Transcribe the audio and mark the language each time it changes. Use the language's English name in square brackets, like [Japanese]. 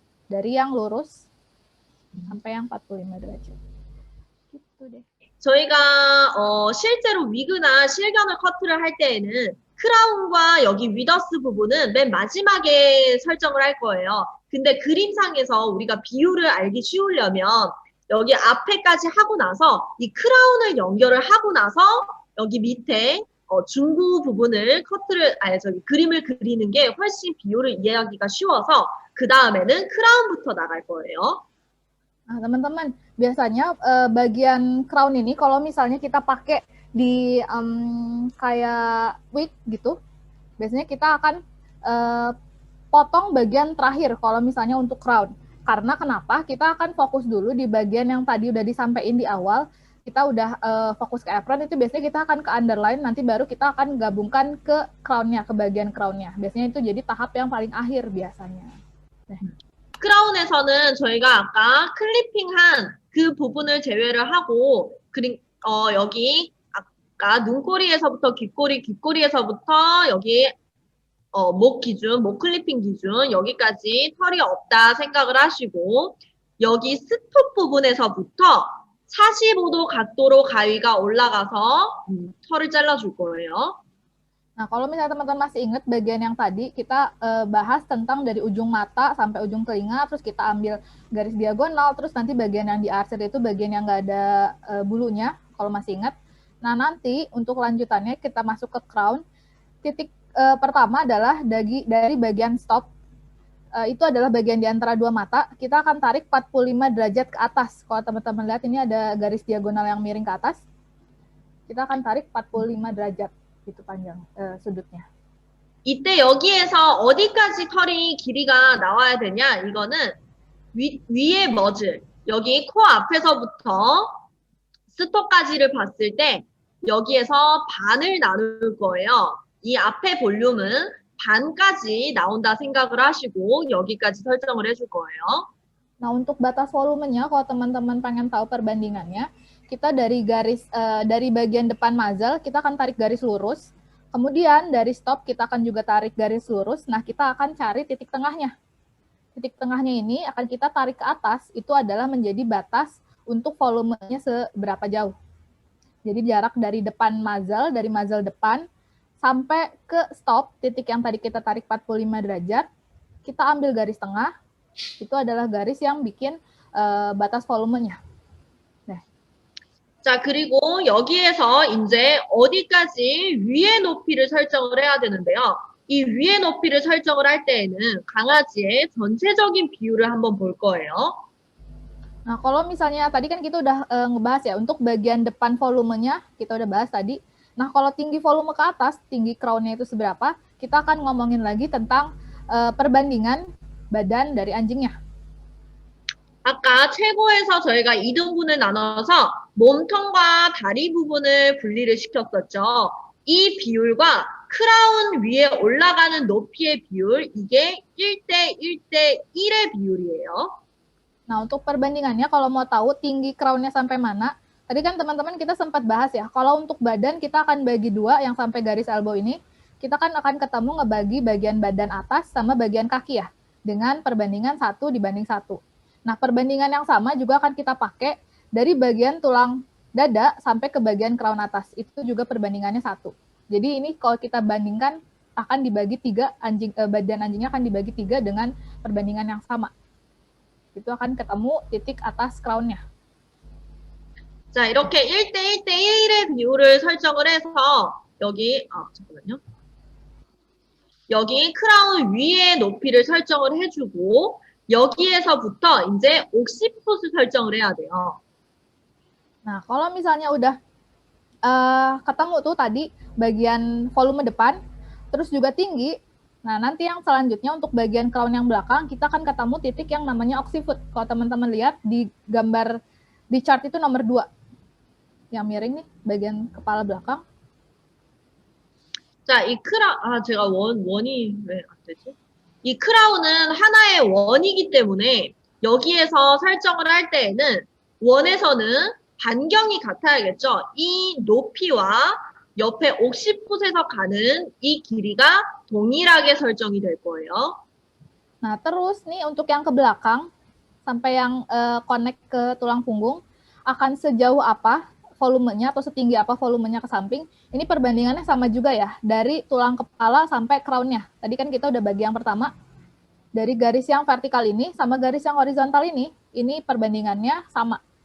[Indonesian] Dari yang lurus sampai yang 45 derajat. Gitu deh. [Korean] 저희가 실제로 위그나 실견을 커트를 할 때에는 크라운과 여기 위더스 부분은 맨 마지막에 설정을 할 거예요. 근데 그림상에서 우리가 비율을 알기 쉬우려면 여기 앞에까지 하고 나서 이 크라운을 연결을 하고 나서 여기 밑에 중구 부분을 그림을 그리는 게 훨씬 비율을 이해하기가 쉬워서 그 다음에는 크라운부터 나갈 거예요. [Indonesian] Nah, teman-teman, biasanya bagian crown ini kalau misalnya kita pakai di kayak wig gitu, biasanya kita akan potong bagian terakhir kalau misalnya untuk crown. Karena kenapa? Kita akan fokus dulu di bagian yang tadi udah disampaikan di awal, kita udah fokus ke apron, itu biasanya kita akan ke underline, nanti baru kita akan gabungkan ke crown-nya, ke bagian crown-nya. Biasanya itu jadi tahap yang paling akhir biasanya. Nah. [Korean] 크라운에서는 저희가 아까 클리핑한 그 부분을 제외를 하고 여기 아까 눈꼬리에서부터 귓꼬리에서부터 여기 목 기준, 목 클리핑 기준 여기까지 털이 없다 생각을 하시고 여기 스톱 부분에서부터 45도 각도로 가위가 올라가서 털을 잘라줄 거예요. [Indonesian] Nah, kalau misalnya teman-teman masih ingat bagian yang tadi, kita bahas tentang dari ujung mata sampai ujung telinga, terus kita ambil garis diagonal, terus nanti bagian yang diarsir itu bagian yang nggak ada bulunya, kalau masih ingat. Nah, nanti untuk lanjutannya kita masuk ke crown. Titik pertama adalah dari bagian stop itu adalah bagian di antara dua mata, kita akan tarik 45 derajat ke atas. Kalau teman-teman lihat ini ada garis diagonal yang miring ke atas. Kita akan tarik 45 derajat itu panjang sudutnya. [Korean] 이때 여기에서 어디까지 털이 길이가 나와야 되냐? 이거는 위에 머즐, 여기 코 앞에서부터 스토까지를 봤을 때 여기에서 반을 나눌 거예요. 이 앞에 볼륨은 반까지 나온다 생각을 하시고 여기까지 설정을 해줄 거예요. [Indonesian] Nah, untuk batas volumenya, kalau teman-teman pengen tahu perbandingannya, kita dari dari bagian depan muzzle, kita akan tarik garis lurus. Kemudian dari stop, kita akan juga tarik garis lurus. Nah, kita akan cari titik tengahnya. Titik tengahnya ini akan kita tarik ke atas, itu adalah menjadi batas untuk volumenya seberapa jauh. Jadi jarak dari depan muzzle, dari muzzle depan, sampai ke stop, titik yang tadi kita tarik 45 derajat, kita ambil garis tengah, itu adalah garis yang bikin batas volumenya. [Korean] 자, 그리고 여기에서 이제 어디까지 위의 높이를 설정을 해야 되는데요. 이 위의 높이를 설정을 할 때에는 강아지의 전체적인 비율을 한번 볼 거예요. [Indonesian] Nah, kalau misalnya tadi kan kita udah ngebahas ya, untuk bagian depan volumenya, kita udah bahas tadi. Nah, kalau tinggi volume ke atas, tinggi crown-nya itu seberapa, kita akan ngomongin lagi tentang perbandingan badan dari anjingnya. [Korean] 아까 최고에서 저희가 2등분을 나눠서 몸통과 다리 부분을 분리를 시켰었죠. 이 비율과 크라운 위에 올라가는 높이의 비율, 이게 1대 1대 1의 비율이에요. [Indonesian] Nah, untuk perbandingannya, kalau mau tahu tinggi crown-nya sampai mana, tadi kan teman-teman kita sempat bahas ya, kalau untuk badan kita akan bagi dua, yang sampai garis elbow ini, kita kan akan ketemu ngebagi bagian badan atas sama bagian kaki ya, dengan perbandingan 1 dibanding 1. Nah, perbandingan yang sama juga akan kita pakai dari bagian tulang dada sampai ke bagian crown atas. Itu juga perbandingannya 1. Jadi ini kalau kita bandingkan akan dibagi 3, badan anjingnya akan dibagi 3 dengan perbandingan yang sama. Itu akan ketemu titik atas crown-nya. [Korean] 자, 이렇게 1대 1대 1의 비율을 설정을 해서 여기, 잠깐만요. 여기 크라운 위에 높이를 설정을 해주고 여기에서부터 이제 옥시풋을 설정을 해야 돼요. [Indonesian] Nah, kalau misalnya udah ketemu tuh tadi bagian volume depan, terus juga tinggi, nah nanti yang selanjutnya untuk bagian crown yang belakang, kita akan ketemu titik yang namanya occiput. Kalau teman-teman lihat di gambar, di chart itu nomor 2. Yang miring nih, bagian kepala belakang. [Korean] 자, 이 제가 원이 왜 안 되지? 이 크라운은 하나의 원이기 때문에 여기에서 설정을 할 때에는 원에서는 반경이 같아야겠죠. 이 높이와 옆에 옥시풋에서 가는 이 길이가 동일하게 설정이 될 거예요. [Indonesian] Nah, terus nih untuk yang ke belakang, sampai yang connect ke tulang punggung, akan sejauh apa volumenya atau setinggi apa volumenya ke samping, ini perbandingannya sama juga ya, dari tulang kepala sampai crown-nya. Tadi kan kita udah bagi yang pertama, dari garis yang vertikal ini sama garis yang horizontal ini perbandingannya sama.